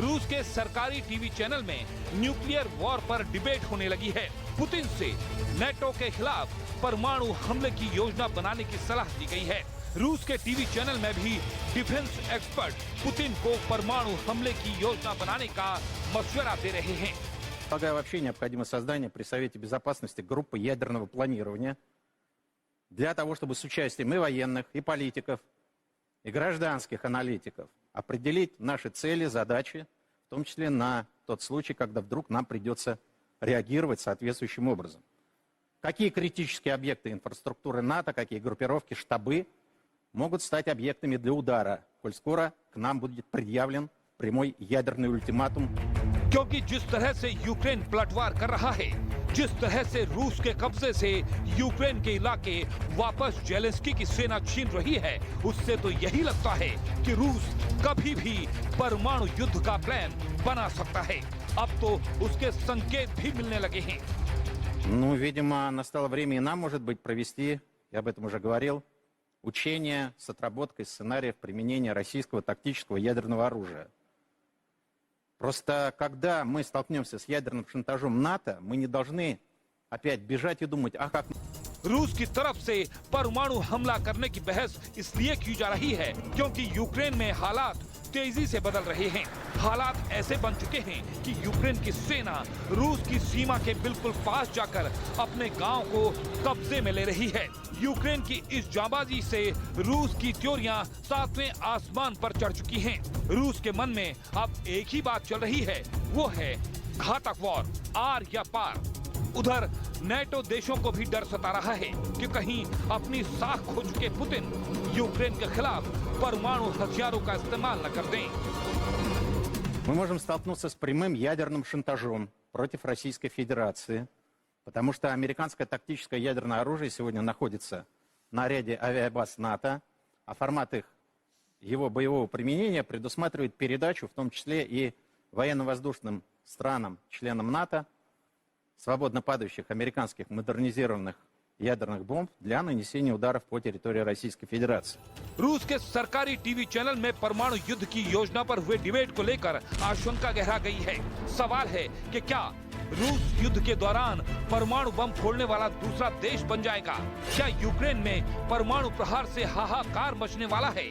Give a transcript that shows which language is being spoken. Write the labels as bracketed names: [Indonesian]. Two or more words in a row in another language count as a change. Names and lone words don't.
[Hindi] रूस के सरकारी टीवी चैनल में न्यूक्लियर वॉर पर डिबेट होने लगी है। पुतिन से नेटो के खिलाफ परमाणु हमले की योजना बनाने की सलाह दी गई है। रूस के टीवी चैनल में भी डिफेंस एक्सपर्ट पुतिन को परमाणु हमले की योजना बनाने का मशवरा दे रहे हैं। [Russian] Полагаю, вообще необходимо создание при Совете Безопасности группы ядерного планирования для того, чтобы с участием и военных, и политиков, и гражданских аналитиков определить наши цели, задачи, в том числе на тот случай, когда вдруг нам придется реагировать соответствующим образом. какие критические объекты инфраструктуры НАТО, какие группировки, штабы могут стать объектами для удара, коль скоро к нам будет предъявлен прямой ядерный ультиматум. [Hindi] क्योंकि जिस तरह से यूक्रेन पलटवार कर रहा है, जिस तरह से रूस के कब्जे से यूक्रेन के इलाके वापस जेलेंस्की की सेना छीन रही है, उससे तो यही लगता है कि रूस कभी भी परमाणु युद्ध का प्लान बना सकता है। अब तो उसके संकेत भी मिलने लगे हैं। [Russian] Ну, видимо, настало время и нам, может быть, провести, я об этом уже говорил, учения с отработкой сценариев применения российского тактического ядерного оружия. Просто когда мы столкнемся с ядерным шантажом НАТО, мы не должны опять бежать и думать, а как... [Hindi] रूस की तरफ से परमाणु हमला करने की बहस इसलिए की जा रही है क्योंकि यूक्रेन में हालात तेजी से बदल रहे हैं। हालात ऐसे बन चुके हैं कि यूक्रेन की सेना रूस की सीमा के बिल्कुल पास जाकर अपने गांव को कब्जे में ले रही है। यूक्रेन की इस जाबाजी से रूस की त्योरियां सातवें आसमान पर चढ़ चुकी हैं। रूस के मन में अब एक ही बात चल रही है, वो है घातक वॉर, आर या पार। उधर नेटो देशों को भी डर सता रहा है कि कहीं अपनी साख खो चुके पुतिन यूक्रेन के खिलाफ परमाणु हथियारों का इस्तेमाल न कर दें। [Russian] Мы можем столкнуться с прямым ядерным шантажом против Российской Федерации, потому что американское тактическое ядерное оружие сегодня находится на ряде авиабаз НАТО, а формат его боевого применения предусматривает передачу, в том числе и военно-воздушным странам, членам НАТО, свободно падающих американских модернизированных ядерных бомб для нанесения ударов по территории Российской Федерации. [Hindi] रूस के सरकारी टीवी चैनल में परमाणु युद्ध की योजना पर हुए डिबेट को लेकर आशंका गहरा गई है। सवाल है कि क्या रूस युद्ध के दौरान परमाणु बम फोड़ने वाला दूसरा देश बन जाएगा? क्या यूक्रेन में परमाणु प्रहार से हाहाकार मचने वाला है?